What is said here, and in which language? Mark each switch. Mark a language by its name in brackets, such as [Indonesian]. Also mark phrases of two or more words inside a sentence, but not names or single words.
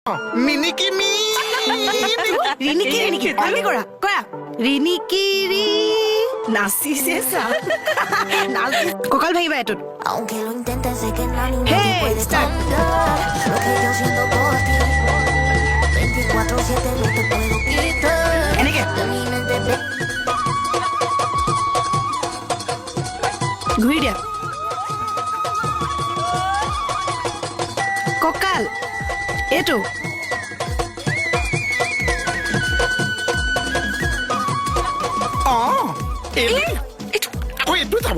[Assamese] মিনিকি মি ৰিণিকি ভালকে কৰা ৰিণিকি ৰি নাচিছে চা কঁকাল ভাঙিবা এইটোত [Spanish] Aunque lo intentes, sé que nadie Hey, te puede [English] start. [Spanish] cambiar lo que yo siento por ti. 24/7 no te puedo quitar [Assamese] এনেকে [Spanish] de mi mente. [Assamese] ঘূৰি দিয়া কঁকাল এইটো এইটো যাব